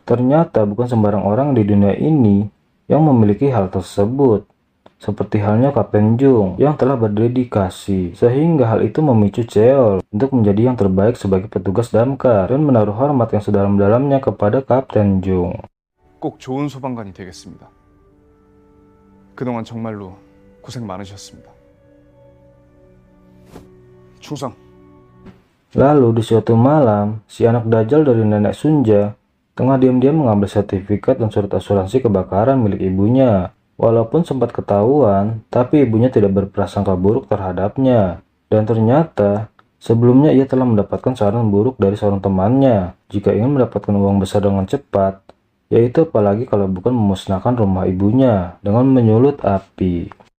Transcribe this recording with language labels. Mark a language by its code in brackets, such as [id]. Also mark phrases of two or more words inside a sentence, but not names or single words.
[id] Ternyata bukan sembarang orang di dunia ini yang memiliki hal tersebut. Seperti halnya Kapten Jung yang telah berdedikasi, sehingga hal itu memicu Cheol untuk menjadi yang terbaik sebagai petugas damkar dan menaruh hormat yang sedalam-dalamnya kepada Kapten Jung. [ko] 꼭 좋은 소방관이 되겠습니다. 그동안 정말로 고생 많으셨습니다. 충성. [id] Lalu di suatu malam, si anak dajjal dari nenek Sunja tengah diam-diam mengambil sertifikat dan surat asuransi kebakaran milik ibunya. Walaupun sempat ketahuan, tapi ibunya tidak berprasangka buruk terhadapnya. Dan ternyata, sebelumnya ia telah mendapatkan saran buruk dari seorang temannya jika ingin mendapatkan uang besar dengan cepat, yaitu apalagi kalau bukan memusnahkan rumah ibunya dengan menyulut api.